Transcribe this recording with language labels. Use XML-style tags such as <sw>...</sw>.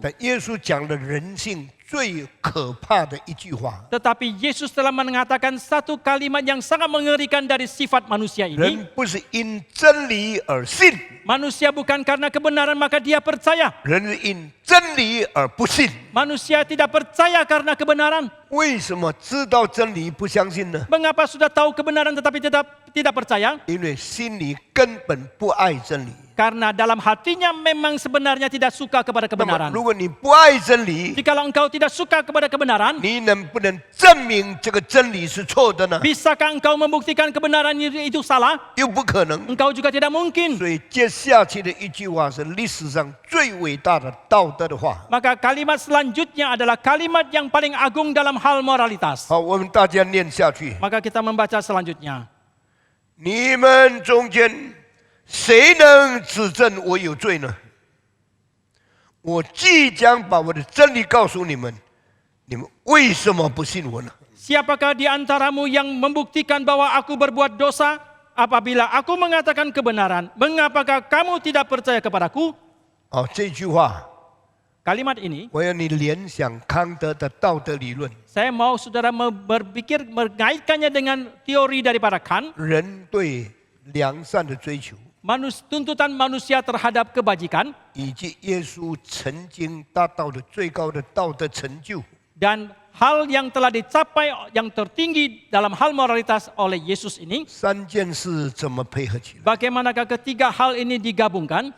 <zh>但耶稣讲了人性最可怕的一句话：</zh> <id>Tetapi Yesus telah mengatakan satu kalimat yang sangat mengerikan dari sifat manusia</id> <zh>人</zh> <id>ini.</id> <zh>不是因真理而信，</zh> <id>Manusia bukan karena kebenaran maka dia percaya.</id> <zh>人是因真理而不信。</zh> <id>Manusia tidak percaya karena kebenaran.</id> <zh>为什么知道真理不相信呢？</zh> <id>Mengapa sudah tahu kebenaran tetapi tidak percaya?</id> <zh>因为心里根本不爱真理。</zh> <id>Karena dalam hatinya memang sebenarnya tidak suka kepada</id> <zh>那么，</zh> <id>kebenaran.</id> <zh>如果你不爱真理，</zh> <id>Jikalau engkau tidak suka kepada kebenaran,</id> <zh>你能不能证明这个真理是错的呢？</zh> <id>bisakah engkau membuktikan kebenaran itu salah?</id> <zh>又不可能。</zh> <id>Engkau juga tidak mungkin.</id> <zh>所以接下去的一句话是历史上最伟大的道德的话。</zh> <id>Maka kalimat selanjutnya adalah kalimat yang paling agung dalam hal moralitas.</id> <zh>好，我们大家念下去。</zh> <id>Maka kita membaca selanjutnya.</id> <zh>你们中间谁能指证我有罪呢？我即将把我的真理告诉你们，你们为什么不信我呢？</zh> <id>Siapakah di antaramu yang membuktikan bahwa aku berbuat dosa? Apabila aku mengatakan kebenaran, mengapakah kamu tidak percaya kepadaku?</id> <zh>好，这句话</zh> <id>Kalimat ini,</id> <zh>我要你联想康德的道德理论，</zh> <id>saya mau saudara berpikir mengaitkannya dengan teori daripada Kant,</id> <zh>人对良善的追求，</zh> <id>tuntutan manusia terhadap kebajikan,</id> <zh>以及耶稣曾经达到的最高的道德成就。</zh> <id>dan hal yang telah dicapai yang tertinggi dalam hal moralitas oleh Yesus ini.</id> <zh>三件事怎么配合起来？</zh> <id>Bagaimanakah ketiga hal ini digabungkan?</id>